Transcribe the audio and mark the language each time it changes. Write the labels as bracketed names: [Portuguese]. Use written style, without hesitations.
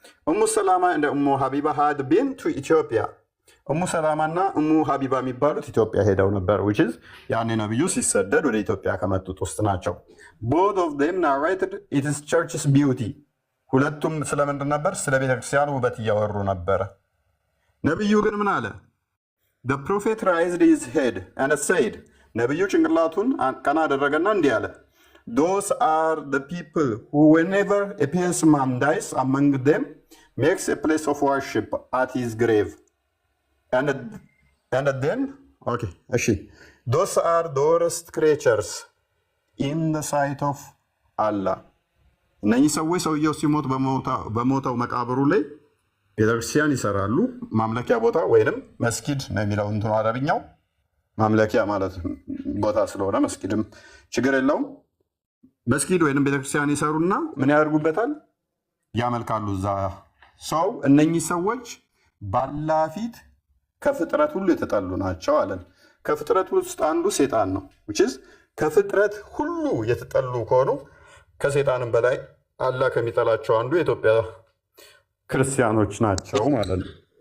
[Amharic] ኡሙ ሰላማ እንደ ኡሙ ሀቢባ [English] had been to [Amharic] ኢትዮጵያ ኡሙ ሰላማ እና ኡሙ ሀቢባ የሚባሉት ኢትዮጵያ ሄደው ነበር። [English] which is [Amharic] ያኔ ነብዩ ሲሰደድ ወደ ኢትዮጵያ ከመጡት ውስጥ ናቸው። [English] both of them narrated its church's beauty [Amharic] ሁለቱም ስለምንድን ነበር? ስለ ቤተክርስቲያኑ ውበት እያወሩ ነበረ። ነብዩ ግን ምን አለ? [English] the prophet raised his head and said [Amharic] ነብዩ ጭንቅላቱን ቀና አደረገና እንዲህ አለ [English] those are the people who whenever a pious man dies among them makes a place of worship at his grave and then okay those are the worst creatures in the sight of Allah [Amharic] እነዚህ ሰዎች ሰውየው ሲሞት በሞተው መቃብሩ ላይ ቤተክርስቲያን ይሰራሉ። ማምለኪያ ቦታ ወይንም መስጊድ ነው የሚለው እንትኑ አረብኛው ማምለኪያ ማለት ቦታ ስለሆነ መስጊድም ችግር የለውም። መስጊድ ወይንም ቤተክርስቲያን ይሰሩና ምን ያደርጉበታል? ያመልካሉ እዛ ሰው። እነኚህ ሰዎች ባላህ ፊት ከፍጥረት ሁሉ የተጠሉ ናቸው አለን። ከፍጥረት ውስጥ አንዱ ሴጣን ነው። ከፍጥረት ሁሉ የተጠሉ ከሆኑ ከሴጣንም በላይ አላህ ከሚጠላቸው አንዱ የኢትዮጵያ ክርስቲያኖች ናቸው ማለት ነው።